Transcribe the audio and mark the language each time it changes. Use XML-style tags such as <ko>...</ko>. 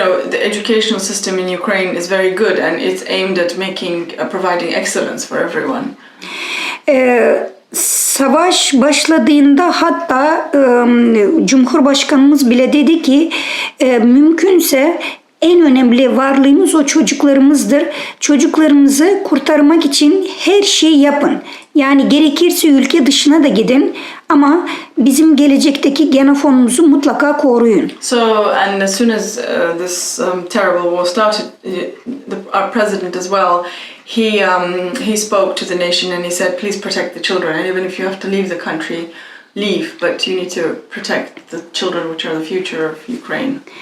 <en>The educational system in Ukraine is very good and it's aimed at providing excellence for everyone.</en> <tr>Savaş başladığında hatta Cumhurbaşkanımız bile dedi ki mümkünse en önemli varlığımız o çocuklarımızdır. Çocuklarımızı kurtarmak için her şeyi yapın. Yani gerekirse ülke dışına da gidin ama bizim gelecekteki genofonumuzu mutlaka koruyun.</tr> <en>So, and as soon as this terrible war started, our president as well, he spoke to the nation and he said, please protect the children. And even if you have to leave the country, leave, but you need to protect the children, which are the future of Ukraine.</en>